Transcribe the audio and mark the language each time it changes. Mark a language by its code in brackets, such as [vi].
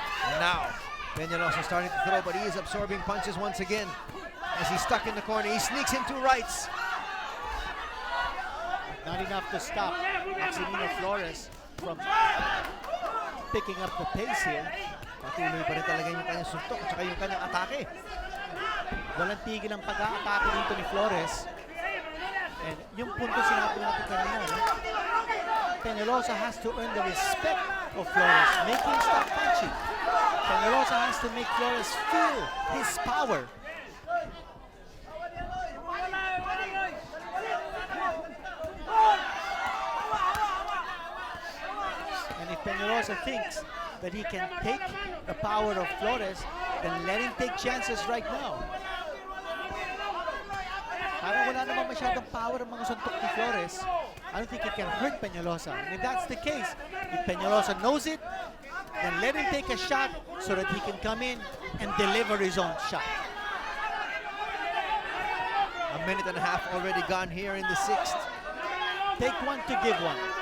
[en] And now, Peñalosa starting to throw, but he is absorbing punches once again. As he's stuck in the corner, he sneaks in 2 rights. Not enough to stop Maximo Flores from picking up the pace here. [tl] Patuloy pa rin talaga yung kanyang suntok at saka yung kanyang atake. Walang tigil ang pag-aatake dito ni Flores. And yung punto sinabi natin kanina, no? [en] Peñalosa has to earn the respect of Flores. Make him stop punching. Peñalosa has to make Flores feel his power. And if Peñalosa thinks that he can take the power of Flores, then let him take chances right now. [tl] Parang wala namang masyadong power ang mga suntok ni Flores. [en] I don't think it can hurt Peñalosa. And if that's the case, if Peñalosa knows it, then let him take a shot so that he can come in and deliver his own shot. A minute and a half already gone here in the 6th. Take one to give one.